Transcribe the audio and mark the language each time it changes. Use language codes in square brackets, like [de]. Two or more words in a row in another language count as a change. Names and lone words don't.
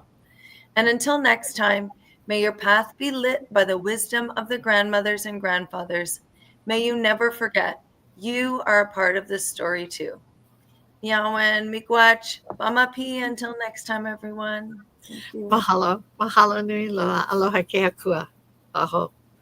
[en] And until next time, may your path be lit by the wisdom of the grandmothers and grandfathers. May you never forget, you are a part of this story too. [oj] Yawen, miigwech, bamapi, [en] until next time, everyone. Thank you. [haw] Mahalo. Mahalo nui loa. Aloha ke akua. Aho.